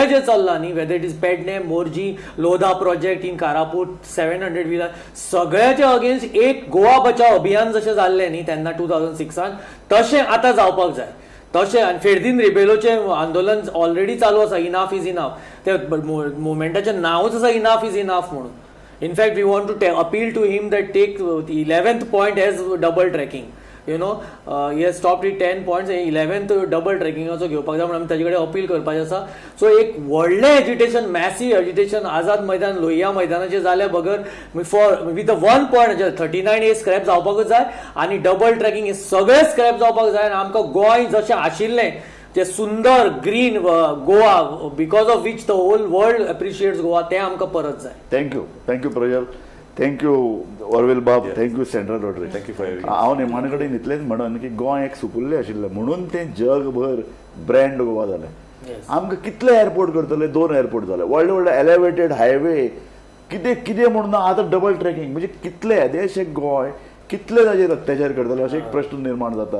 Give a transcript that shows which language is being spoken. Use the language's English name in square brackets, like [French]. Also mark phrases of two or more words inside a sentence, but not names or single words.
[Konkani] जे चल्लां न्ही [English] whether it is [Konkani] पेडणे मोर्जी लोधा [English] project in [Konkani] कारापूर 700 विला सगळ्याचे अगेन्स्ट एक गोवा बचाव अभियान जशें जाल्लें न्ही तेन्ना 2006 तशें आतां जावपाक जाय तशें आनी फेर्दीन रिबेलोचें आंदोलन ऑलरेडी चालू आसा [English] enough is enough [Konkani] ते मुवमेंटाचें नांवच आसा [English] enough is enough [Konkani] म्हणून [English] In fact, we want to appeal to him that take the 11th point as double tracking. You know, he has stopped at 10 points. 11th double tracking also [Konkani] घेवपाक जाय म्हणून आमी ताजे कडेन अपील करपाचें आसा. सो एक व्हडलें एजिटेशन [English] massive agitation [Konkani] आझाद मैदान लोहिया मैदानाचेर जाल्या बगर [English] with 1 point 39A [Konkani] स्क्रॅप जावपाकूच जाय आनी [English] double tracking [Konkani] हे सगळे स्क्रॅप जावपाक जाय आनी आमकां गोंय जशें आशिल्लें ते सुंदर [English] green Goa because of which the whole world appreciates Goa [Konkani] ते आमकां परत जाय [English] thank you Prajal thank you Orwell बाब, thank you Central Rotary. Thank you for having us. [Konkani] हांव निमाणे कडेन इतलेंच म्हणन की गोंय एक सुपुल्लें आशिल्लें म्हणून तें जगभर ब्रँड गोवा जालें. आमकां कितले एअरपोर्ट करतले, 2 एअरपोर्ट जाले, व्हडले व्हडले [English] elevated highway, [Konkani] कितें कितें म्हणून आतां [English] double tracking, [Konkani] म्हणजे कितले देशें गोंय कितले ताचेर अत्याचार करतले अशें एक प्रश्न निर्माण जाता.